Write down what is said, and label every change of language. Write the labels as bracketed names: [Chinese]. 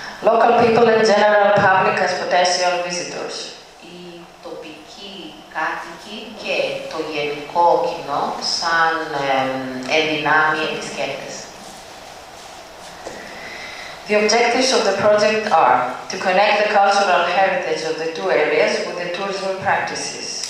[English] Local people and general public as potential visitors. [Greek] Οι τοπικοί κάτοικοι και το γενικό κοινό σαν ενδυνάμει επισκέπτες. [English] The objectives of the project are to connect the cultural heritage of the two areas with the tourism practices.